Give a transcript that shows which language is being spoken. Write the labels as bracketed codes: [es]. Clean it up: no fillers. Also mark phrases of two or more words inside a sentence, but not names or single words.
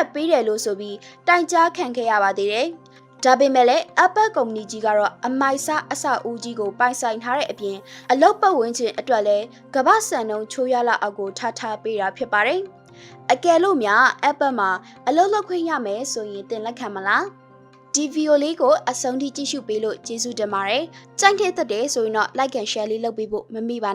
[my] ပေးတယ်လို့ဆိုပြီးတိုင်ကြားခံခဲ့ရပါသေးတယ်။ဒါပေမဲ့လည်း Apple ကုမ္ပဏီကြီးကတော့အမိုက်စားအဆောက်အဦကြီးကိုပိုင်ဆိုင်ထားတဲ့အပြင်အလုပ်ပတ်ဝန်းကျင်အတွက်လည်းကမ္ဘာစံနှုန်းချိုးရလောက်အောက်ကိုထားပေးတာဖြစ်ပါတယ်။အကယ်လို့များ Apple မှာအလုပ်လုပ်ခွင့်ရမယ်ဆိုရင်သင်လက်ခံမလား။ဒီဗီဒီယိုလေးကိုအဆုံးထိကြည့်ရှုပေးလို့ကျေးဇူးတင်ပါတယ်။ကြိုက်တဲ့ဆိုရင်တော့ [en] like and share [my] လေးလုပ်ပေးဖို့မမေ့ပါနဲ့